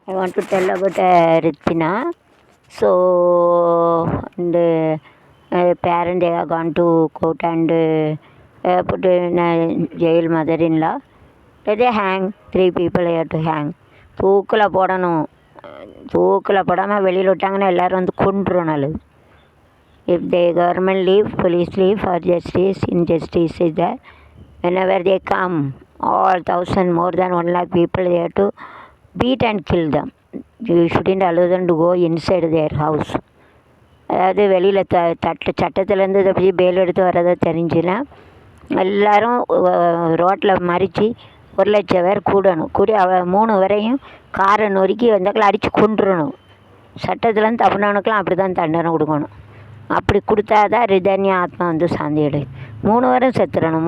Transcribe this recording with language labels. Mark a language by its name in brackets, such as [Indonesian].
[English] I want to tell about Ritina. So, the parent they have gone to court and put in jail mother-in-law. Let they hang. 3 people have to hang. [Tamil] தூக்கில் போடணும். தூக்கில் போடாமல் வெளியில் விட்டாங்கன்னா எல்லோரும் வந்து கொன்றுணும். [English] If the government leave, police leave for justice, injustice is there. Whenever they come, all 1,000 more than 1 lakh people they have to beat and kill them. You shouldn't allow them to go inside their house. [Tamil] அதாவது வெளியில் சட்டத்திலேருந்து இதை பற்றி fail எடுத்து வர்றதை தெரிஞ்சுன்னா எல்லோரும் ரோட்டில் மறித்து 1,00,000 பேர் கூடி 3 வரையும் காரை நொறுக்கி வந்தாக்களை அடித்து கொண்டுறணும். சட்டத்திலேருந்து தப்புனவனுக்கெலாம் அப்படி தான் தண்டனை கொடுக்கணும். அப்படி கொடுத்தா தான் ரிதன்யா ஆத்மா வந்து சாந்தி அடையுது. 3 பேரும் செத்துடணும்.